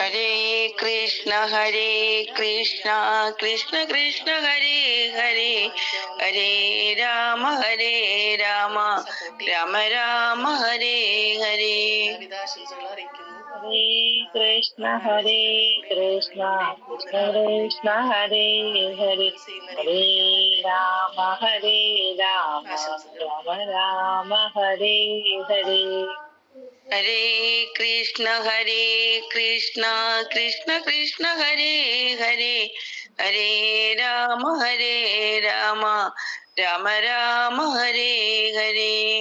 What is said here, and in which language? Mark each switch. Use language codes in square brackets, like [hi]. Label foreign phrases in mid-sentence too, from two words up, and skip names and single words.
[sa] ഹരേ കൃഷ്ണ കൃഷ്ണ കൃഷ്ണ ഹരേ ഹരേ, ഹരേ രാമ രാമ രാമ ഹരേ ഹരേ. [ml] എല്ലാവിധാശംസകൾ അറിയിക്കുന്നു. [sa] ഹരേ കൃഷ്ണ കൃഷ്ണ കൃഷ്ണ ഹരേ ഹരേ, ഹരേ രാമ രാമ രാമ ഹരേ ഹരേ. ഹരേ കൃഷ്ണ കൃഷ്ണ കൃഷ്ണ ഹരേ ഹരേ, ഹരേ രാമ രാമ രാമ ഹരേ ഹരേ.